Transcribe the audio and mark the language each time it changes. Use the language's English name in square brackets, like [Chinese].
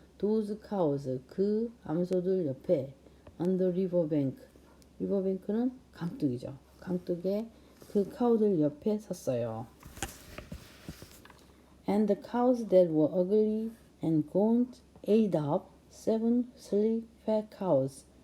[English] those cows, [Korean] 그 암소들 옆에. [English] on the river bank, riverbank는 [Korean] 강둑이죠. 강둑에 그 카우들 옆에 섰어요. [English] And the cows that were ugly and gaunt ate up 7 sleek fat cows.